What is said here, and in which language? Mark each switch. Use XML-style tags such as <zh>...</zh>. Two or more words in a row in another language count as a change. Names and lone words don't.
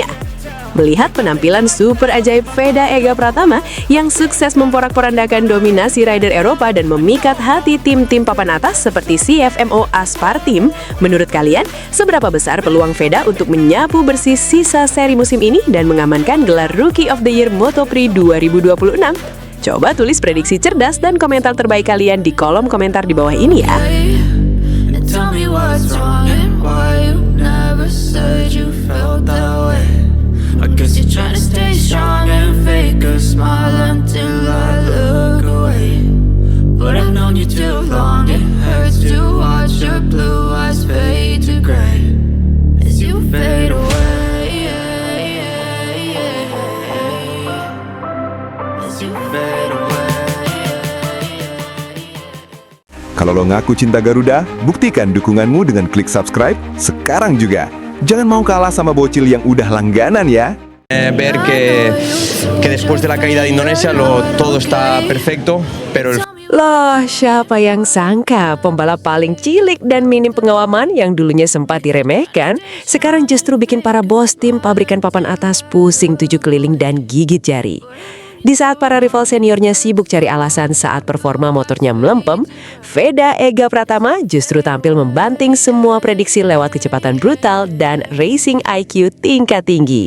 <id>Melihat penampilan super ajaib Veda Ega Pratama yang sukses memporak-porandakan dominasi rider Eropa dan memikat hati tim-tim papan atas seperti CFMO Aspar Team, menurut kalian seberapa besar peluang Veda untuk menyapu bersih sisa seri musim ini dan mengamankan gelar</id> <en>Rookie of the Year</en> <id>Moto3 2026? Coba tulis prediksi cerdas dan komentar terbaik kalian di kolom komentar di bawah ini ya.</id> <en>Tell me what's wrong and why you never said you felt that way. I guess you're trying to stay strong and fake a smile until I look away. But I've known you too long, it hurts to watch your blue eyes fade to gray as you fade away. As you fade away.</en> <id>Kalau lo ngaku cinta Garuda, buktikan dukunganmu dengan klik subscribe sekarang juga. Jangan mau kalah sama bocil yang udah langganan ya.</id> <es>Ver que después de la caída de Indonesia todo está perfecto, pero</es> <id>Loh, siapa yang sangka pembalap paling cilik dan minim pengalaman yang dulunya sempat diremehkan, sekarang justru bikin para bos tim pabrikan papan atas pusing 7 keliling dan gigit jari. Di saat para rival seniornya sibuk cari alasan saat performa motornya melempem, Veda Ega Pratama justru tampil membanting semua prediksi lewat kecepatan brutal dan</id> <en>racing IQ</en> <id>tingkat tinggi.</id>